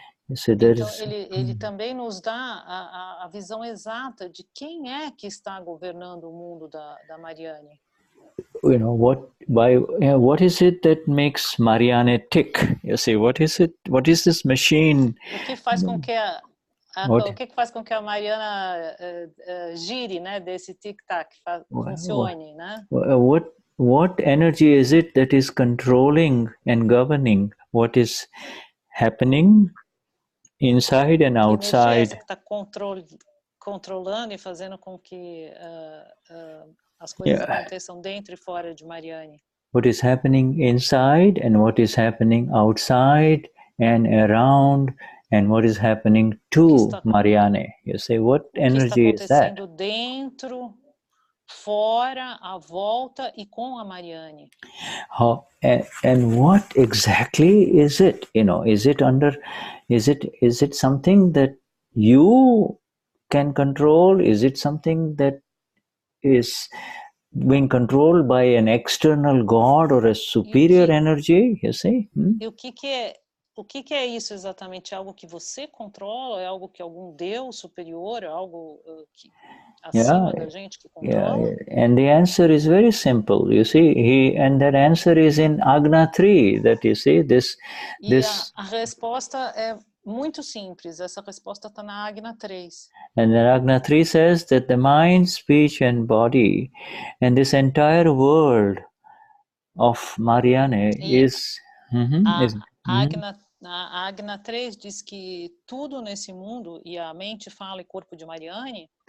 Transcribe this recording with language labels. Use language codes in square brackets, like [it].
[pt] Então, ele também nos dá a visão exata de quem é que está governando o mundo da Marianne. [en] What is it that makes Marianne tick? You see, what is it? What is this machine? [pt] O que faz com que o que faz com que a Mariana gire, né? Desse tic-tac, funcione, né? [en] What energy is it that is controlling and governing what is happening inside and outside? [pt] Que está controlando e fazendo com que as coisas aconteçam dentro e fora de Marianne. [en] What is happening inside and what is happening outside and around, and what is happening to Marianne? You say, what energy is that? [pt] O que está acontecendo dentro, fora, à volta e com a Marianne. [en] And what exactly is it? Is it something that you can control? Is it something that is being controlled by an external God or a superior energy? You see? [pt] E o que é isso exatamente? É algo que você controla? É algo que algum Deus superior? É algo acima da gente que controla? [en] Yeah. And the answer is very simple. You see, and that answer is in Agna 3. That you see this. [pt] A resposta é muito simples. Essa resposta está na Agna 3. [en] And then Agna 3 says that the mind, speech, and body, and this entire world of Marianne is. [pt] A Agna 3 diz que tudo nesse mundo, e a mente, fala e corpo de Marianne,